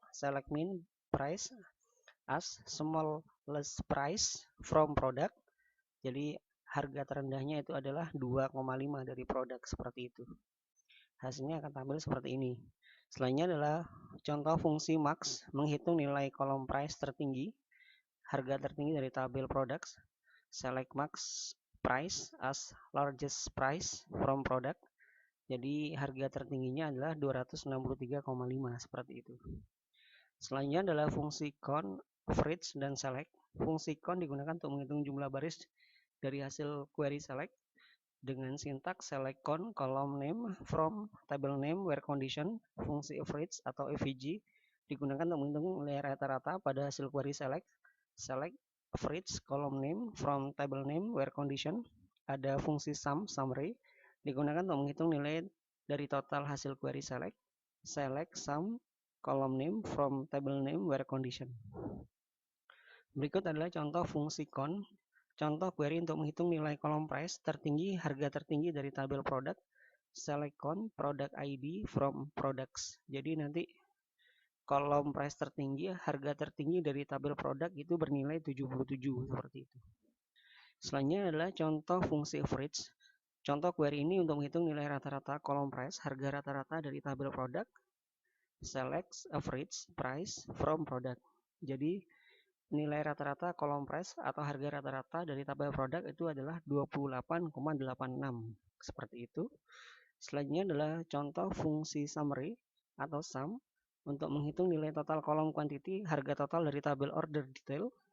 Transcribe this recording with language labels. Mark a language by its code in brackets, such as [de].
[en] Select min price as smallest price from product. [id] Jadi harga terendahnya itu adalah 2,5 dari produk, seperti itu. Hasilnya akan tampil seperti ini. Selanjutnya adalah contoh fungsi max, menghitung nilai kolom price tertinggi, harga tertinggi dari tabel products. [en] Select max price as largest price from product. [id] Jadi harga tertingginya adalah 263,5, seperti itu. Selanjutnya adalah fungsi count, average, dan select. Fungsi count digunakan untuk menghitung jumlah baris dari hasil query select dengan sintaks [en] select count column name from table name where condition. [id] Fungsi average atau AVG digunakan untuk menghitung nilai rata-rata pada hasil query select. [en] Select average column name from table name where condition. [id] Ada fungsi sum, summary, digunakan untuk menghitung nilai dari total hasil query select. [en] Select sum column name from table name where condition. [id] Berikut adalah contoh fungsi count. Contoh query untuk menghitung nilai kolom price tertinggi, harga tertinggi dari tabel produk. [en] Select count product ID from products. [id] Jadi nanti kolom price tertinggi, harga tertinggi dari tabel produk itu bernilai 77, seperti itu. Selanjutnya adalah contoh fungsi average. Contoh query ini untuk menghitung nilai rata-rata kolom price, harga rata-rata dari tabel produk. [en] Select average price from product. [id] Jadi nilai rata-rata kolom price atau harga rata-rata dari tabel produk itu adalah 28,86, seperti itu. Selanjutnya adalah contoh fungsi summary atau sum untuk menghitung nilai total kolom quantity, harga total dari tabel order detail.